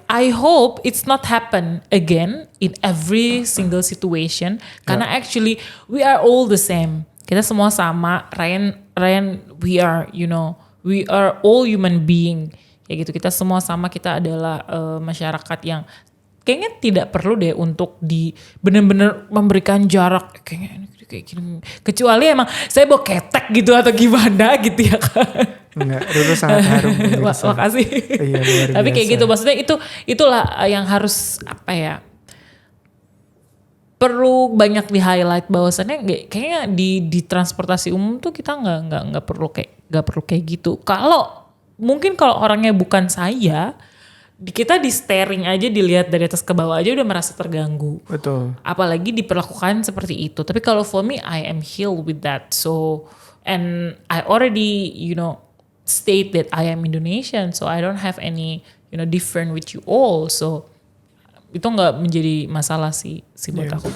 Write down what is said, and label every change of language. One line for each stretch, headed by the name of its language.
English: I hope it's not happen again in every single situation.
Indonesian: Karena
English: actually we are all the same.
Indonesian: Kita semua sama.
English: Ryan, we are all human being.
Indonesian: Kayak gitu. Kita semua sama. Kita adalah masyarakat yang kayaknya tidak perlu deh untuk benar-benar memberikan jarak. Kayaknya kayak gini. Kecuali emang saya bawa ketek gitu atau gimana gitu ya kan. Enggak, Ruru sangat harum. Makasih. Iya, luar biasa. Tapi kayak gitu, maksudnya itulah yang harus perlu banyak di highlight, bahwasannya kayaknya di transportasi umum tuh kita nggak perlu kayak gitu. Mungkin kalau orangnya bukan saya, kita di staring aja, dilihat dari atas ke bawah aja udah merasa terganggu. Betul. Apalagi diperlakukan seperti itu. Tapi kalau
English: for me, I am healed with that. So, and I already, state that I am Indonesian. So I don't have any, different with you all.
Indonesian: So itu nggak menjadi masalah sih buat aku.